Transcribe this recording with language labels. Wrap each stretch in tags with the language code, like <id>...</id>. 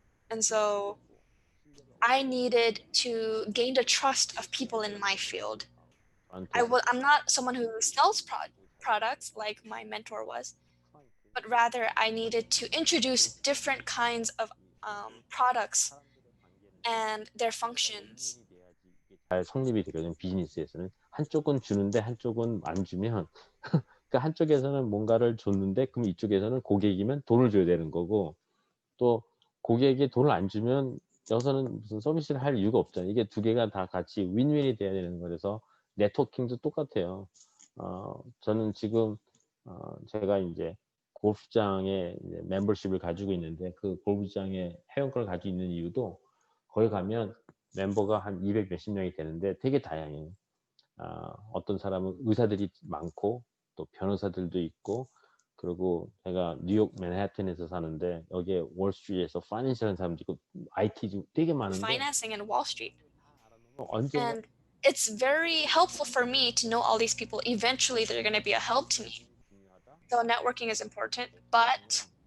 <en>And so I needed to gain the trust of people in my field. I'm not someone who sells products like my mentor was, but rather I needed to introduce different kinds of products and their functions.</en> <ko>잘 성립이 되거든요. 비즈니스에서는 한쪽은 주는데 한쪽은 안 주면 그러니까 한쪽에서는 뭔가를 줬는데 그럼 이쪽에서는 고객이면 돈을 줘야 되는 거고 또 고객이 돈을 안 주면 여기서는 무슨 서비스를 할 이유가 없잖아요. 이게 두 개가 다 같이 윈윈이 돼야 되는 거라서 네트워킹도 똑같아요. 저는 지금 제가 이제 골프장에 이제 멤버십을 가지고 있는데 그 골프장에 회원권을 가지고 있는 이유도 거기 가면 멤버가 한 200 몇십 명이 되는데 되게 다양해요. 어떤 사람은 의사들이 많고 또 변호사들도 있고 그리고 제가 뉴욕 맨해튼에서 사는데 여기에 월스트리트에서 파이낸셜 하는 사람도 있고 IT 되게 많은데</ko> <en>Financing in Wall Street.</en> <ko>언젠가</ko> <en>And it's very helpful for me to know all these people. Eventually, they're going to be a help to me. So networking is important, but</en>